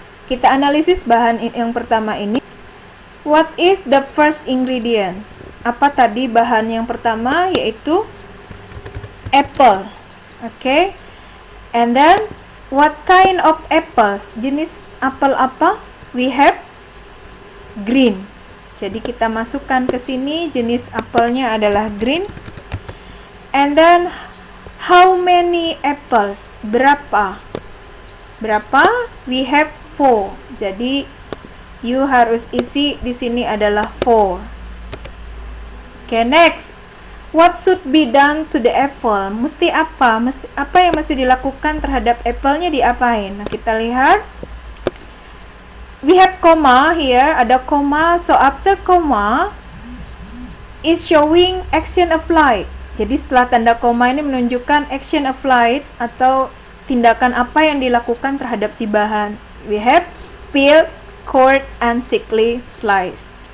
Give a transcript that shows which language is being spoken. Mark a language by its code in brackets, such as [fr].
[id] Kita analisis bahan yang pertama ini. [en] What is the first ingredients? [id] Apa tadi bahan yang pertama? Yaitu apple. Okay. [en] And then what kind of apples? [id] Jenis apel apa? [en] We have green. [id] Jadi kita masukkan ke sini, jenis apelnya adalah green. [en] And then how many apples? [id] Berapa? Berapa? [en] We have 4. [id] Jadi [en] you [id] harus isi di sini adalah 4. [en] Okay, next. What should be done to the apple? [id] Mesti apa? Apa yang mesti dilakukan terhadap apple-nya, diapain? Nah, kita lihat. [en] We have comma here, [id] ada comma. [en] So after comma is showing action applied. [id] Jadi setelah tanda koma ini menunjukkan action applied atau tindakan apa yang dilakukan terhadap si bahan. [en] We have peeled, cored, and thickly sliced.